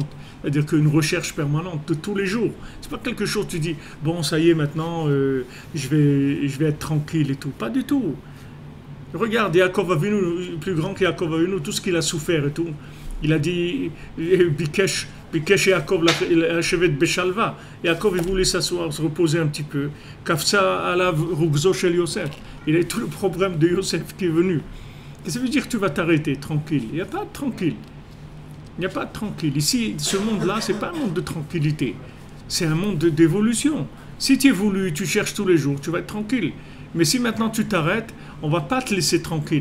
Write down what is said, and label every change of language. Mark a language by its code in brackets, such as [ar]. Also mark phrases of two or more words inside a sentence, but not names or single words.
[fr] C'est-à-dire qu'une recherche permanente de tous les jours. C'est pas quelque chose, tu dis, bon, ça y est, maintenant, je vais être tranquille et tout. Pas du tout. Regarde, Yaakov Avinu, plus grand que Yaakov Avinu, tout ce qu'il a souffert et tout. Il a dit, [he] ביקש יעקב לישב בשלוה. [fr] Yaakov, il voulait s'asseoir, se reposer un petit peu. [he] קפץ עליו רוגזו של יוסף. [fr] Il a tout le problème de Yosef qui est venu. Qu'est-ce que ça veut dire que tu vas t'arrêter tranquille? Il n'y a pas de tranquille. Il n'y a pas de tranquille. Ici, ce monde-là, ce n'est pas un monde de tranquillité. C'est un monde d'évolution. Si tu évolues, tu cherches tous les jours, tu vas être tranquille. Mais si maintenant tu t'arrêtes, on ne va pas te laisser tranquille.